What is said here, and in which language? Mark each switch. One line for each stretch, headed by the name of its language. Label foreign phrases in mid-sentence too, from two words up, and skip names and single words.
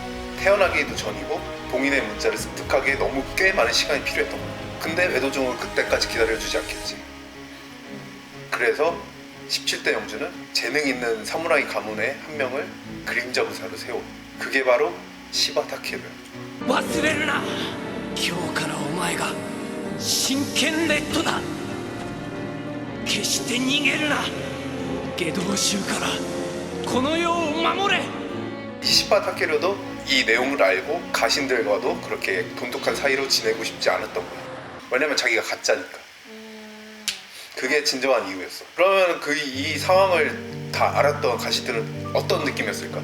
Korean: 태어나기도 전이고 봉인의 문자를 습득하기에 너무 꽤 많은 시간이 필요했던 거야. 근데 외도종을 그때까지 기다려주지 않겠지. 그래서 17대 영주는 재능 있는 사무라이 가문의 한 명을 그림자 부사로 세워. 그게 바로 시바 타케루야.
Japanese: 忘れるな今日からお前が真剣レッドだ決して逃げるな下道衆からこの世を守れ
Korean: 이 시바 타케루도 이 내용을 알고 가신들과도 그렇게 돈독한 사이로 지내고 싶지 않았던 거야. 왜냐면 자기가 가짜니까. 그게 진정한 이유였어. 그러면 이 상황을 다 알았던 가시들은 어떤 느낌이었을까?